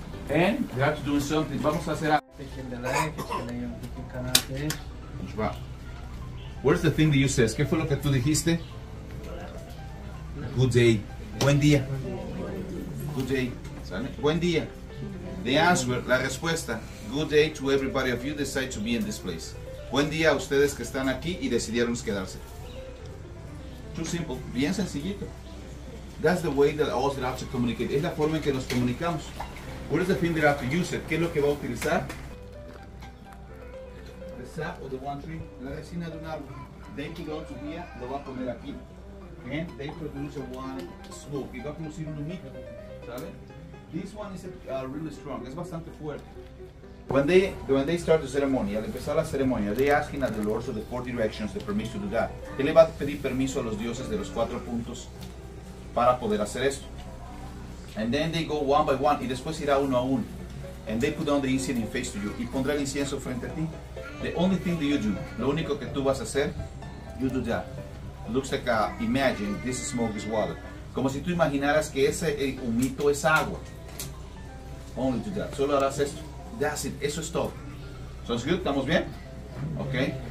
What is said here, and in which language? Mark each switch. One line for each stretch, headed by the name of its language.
English: And we have to do something.
Spanish: Vamos a hacer algo.
English: Where's the thing that you says?
Spanish: ¿Qué fue lo que tú dijiste?
English: Good day.
Spanish: Buen día. Good day. ¿Sale? Buen día.
English: The answer, la respuesta. Good day to everybody of you decide to be in this place.
Spanish: Buen día a ustedes que están aquí y decidieron quedarse.
English: Too simple.
Spanish: Bien sencillito.
English: That's the way that us have to communicate.
Spanish: Es la forma en que nos comunicamos.
English: What is the thing that I have to use it?
Spanish: ¿Qué es lo que va a utilizar?
English: The sap of the one tree,
Spanish: la resina de un árbol.
English: They put on to here,
Spanish: lo va a poner aquí.
English: And they produce a one smoke.
Spanish: Y va a producir un humito, ¿sabe?
English: This one is really strong.
Spanish: Es bastante fuerte.
English: When they start the ceremony,
Spanish: al empezar la ceremonia,
English: they asking at the lords of the four directions the permission to do that.
Spanish: Él le va a pedir permiso a los dioses de los 4 puntos para poder hacer esto.
English: And then they go one by one,
Spanish: y después irá uno a uno.
English: And they put on the incense in face to you,
Spanish: y pondrá el incienso frente a ti.
English: The only thing that you do,
Spanish: lo único que tú vas a hacer,
English: you do that. Looks like imagine this smoke is water.
Spanish: Como si tú imaginaras que ese humito es agua.
English: Only do that.
Spanish: Solo harás esto.
English: That's it.
Spanish: Eso es todo.
English: Sounds good?
Spanish: ¿Estamos bien? Okay.